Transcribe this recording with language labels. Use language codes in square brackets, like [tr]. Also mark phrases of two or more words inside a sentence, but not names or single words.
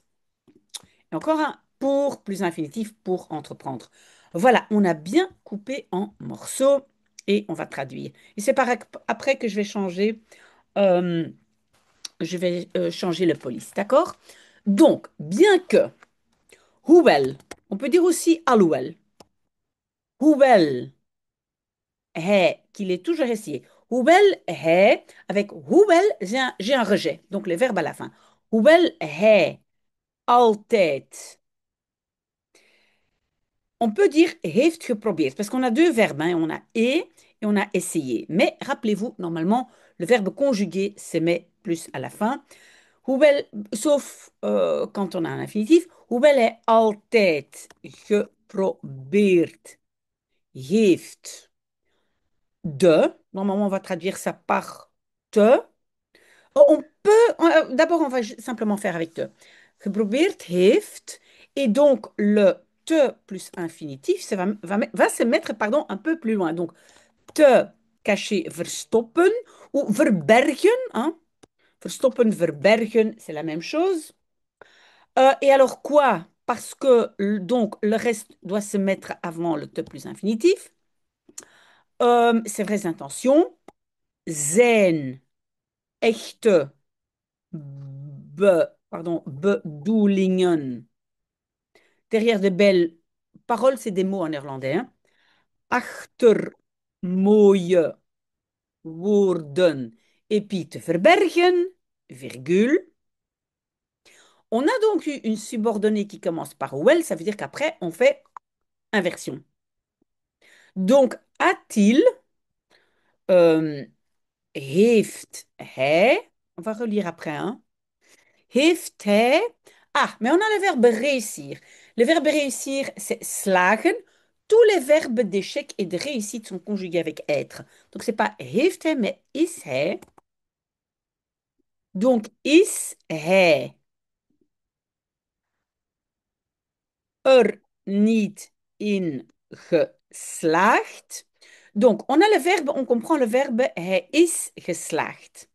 [fr] Et encore un pour, plus infinitif, pour entreprendre. Voilà, on a bien coupé en morceaux et on va traduire. Et c'est après que euh, je vais changer le police, d'accord? Donc, bien que, hoewel, on peut dire aussi alhoewel, hoewel, qu'il est toujours essayé. [nl] Hoewel hij, [fr] avec hoewel, j'ai un rejet, donc le verbe à la fin. [nl] Hoewel hij altijd. [fr] On peut dire [nl] heeft geprobeerd, [fr] parce qu'on a deux verbes, hein, on a et on a essayé. Mais rappelez-vous, normalement, le verbe conjugué se met plus à la fin. Hoewel, sauf quand on a un infinitif. [nl] Hoewel hij altijd geprobeerd heeft de. [fr] Normalement, on va traduire ça par te. Oh, on peut, d'abord, on va simplement faire avec te. [nl] Geprobeerd heeft, [fr] et donc le te plus infinitif va se mettre pardon, un peu plus loin. Donc, te cacher, [nl] verstoppen, ou verbergen. Hein. Verstoppen, verbergen, [fr] c'est la même chose. Et alors quoi? Parce que donc le reste doit se mettre avant le te plus infinitif. Ses vraies intentions, [nl] zijn echte bedoelingen. [fr] Derrière de belles paroles, c'est des mots en néerlandais. Hein. [nl] Achter mooie woorden. [fr] Et puis [nl] te verbergen, [fr] virgule. On a donc eu une subordonnée qui commence par well, ça veut dire qu'après, on fait inversion. Donc, a-t-il, [nl] euh, heeft hij, [fr] on va relire après, hein, [nl] heeft hij, [fr] ah, mais on a le verbe réussir. Le verbe réussir, c'est slagen. Tous les verbes d'échec et de réussite sont conjugués avec être. Donc, c'est pas [nl] heeft hij, [fr] mais [nl] is hij. Donc, is hij er niet in geslaagd? [fr] Donc, on a le verbe, on comprend le verbe [nl] hij is geslaagd.